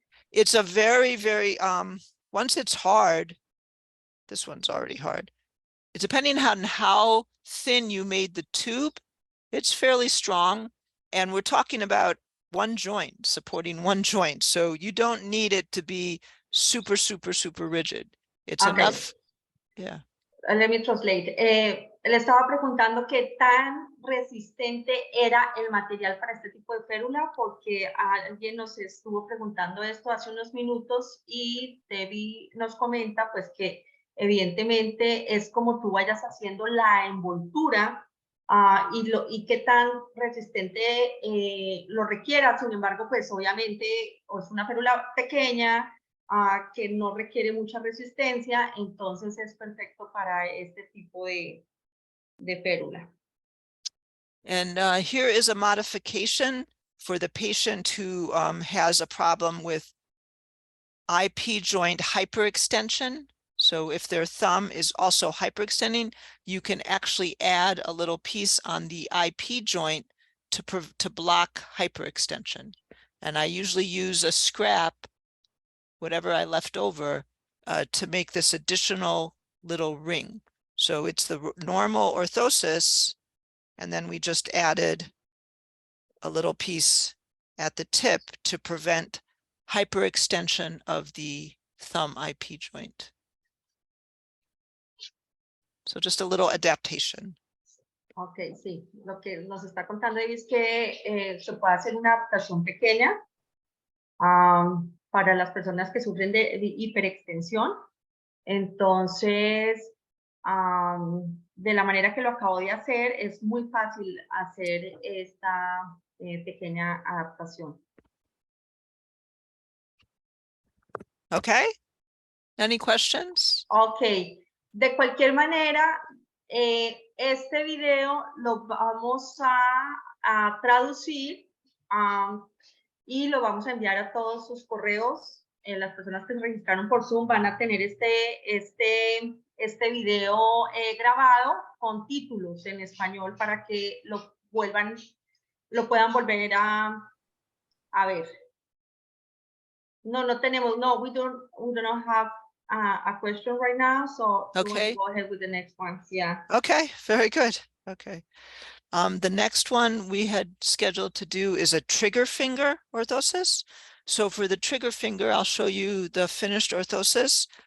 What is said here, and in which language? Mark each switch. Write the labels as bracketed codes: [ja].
[en] It's a very, very, once it's hard, this one's already hard. It's depending on how thin you made the tube, it's fairly strong. And we're talking about one joint, supporting one joint. So you don't need it to be super, super, super rigid. It's Okay. enough. Yeah. Let me translate. [es] Le estaba preguntando qué tan resistente era el material para este tipo de férula, porque alguien nos estuvo preguntando esto hace unos minutos y Debbie nos comenta pues que evidentemente es como tú vayas haciendo la envoltura y qué tan resistente lo requiera. Sin embargo, pues obviamente es una férula pequeña, que no requiere mucha resistencia, entonces es perfecto para este tipo de férula. [en] And here is a modification for the patient who has a problem with IP joint hyperextension. So if their thumb is also hyperextending, you can actually add a little piece on the IP joint to block hyperextension. And I usually use a scrap, whatever I left over, to make this additional little ring. So it's the normal orthosis, and then we just added a little piece at the tip to prevent hyperextension of the thumb IP joint. So just a little adaptation. [es] Ok, sí. Lo que nos está contando es que se puede hacer una adaptación pequeña para las personas que sufren de hiperextensión. Entonces, de la manera que lo acabo de hacer, es muy fácil hacer esta pequeña adaptación. [en] Okay. Any questions? Ok. [es] De cualquier manera, este video lo vamos a traducir y lo vamos a enviar a todos sus correos. Las personas que se registraron por Zoom van a tener este video grabado con títulos en español para que lo puedan volver a ver. No tenemos, [en] we don't have a question right now, so Okay. we'll go ahead with the next one. Yeah. Okay, very good. Okay. The next one we had scheduled to do is a trigger finger orthosis. So for the trigger finger, I'll show you the finished orthosis.